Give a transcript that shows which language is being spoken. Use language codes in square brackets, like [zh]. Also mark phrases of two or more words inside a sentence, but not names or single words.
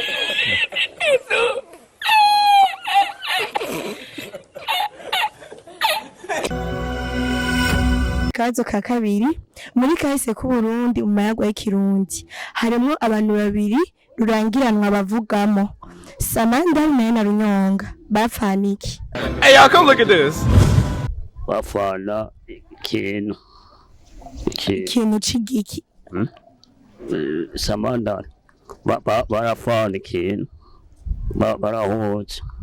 [rn] Kazo ka kabiri, muri kahise ku Burundi mu mayagwa y'Ikirundi harimo abantu babiri rurangiranwa bavugamo Samandari na Runyonga. Bapfana iki? [en] Hey y'all, come look at this. [rn] Bapfana ikintu c'igiki. Samandari barapfana ikintu barahuza.